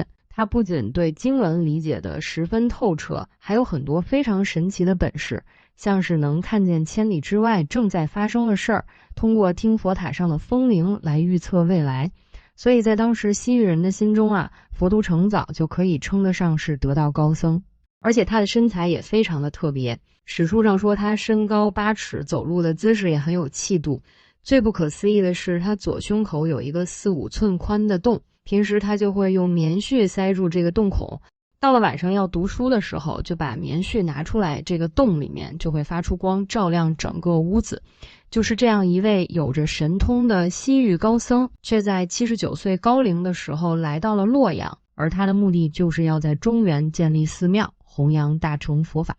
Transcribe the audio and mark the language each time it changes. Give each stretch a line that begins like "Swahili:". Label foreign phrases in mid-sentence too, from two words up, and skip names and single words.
Chinese: 他不僅對經文理解得十分透徹，還有很多非常神奇的本事，像是能看見千里之外正在發生的事兒，通過聽佛塔上的風鈴來預測未來。所以在當時西域人的心中啊，佛图澄早就可以稱得上是得道高僧，而且他的身材也非常的特別。史書上說他身高8尺，走路的姿勢也很有气度。最不可思議的是，他左胸口有一個4-5 寸寬的洞，平時他就會用棉絮塞住這個洞孔，到了晚上要讀書的時候，就把棉絮拿出來，這個洞裡面就會發出光，照亮整個屋子。就是這樣一位有着神通的西域高僧，卻在79歲高齡的時候來到了洛陽，而他的目的就是要在中原建立寺廟，弘揚大乘佛法。